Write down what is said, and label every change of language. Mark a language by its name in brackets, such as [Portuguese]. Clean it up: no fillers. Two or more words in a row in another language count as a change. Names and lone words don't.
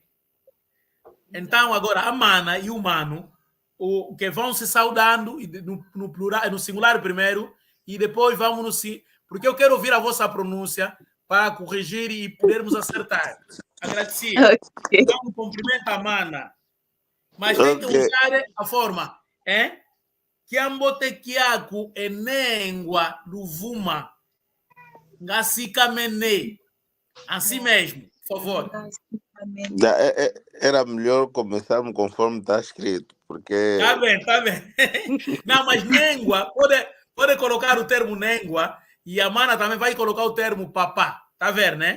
[Portuguese] Então, agora, a mana e o mano, o que vão se saudando no plural, no singular primeiro, e depois vamos no... Porque eu quero ouvir a vossa pronúncia para corrigir e podermos acertar. Agradecido. Okay. Então, cumprimento a mana. Mas tem que usar a forma, [Kimbundu] Kiambotekiaku enengua luvuma ngasikamene. [Portuguese] Assim mesmo, por favor. Era melhor começarmos conforme está escrito, porque... Tá bem. Não, mas nengua, pode colocar o termo nengua e a mana também vai colocar o termo papá. Tá vendo, né?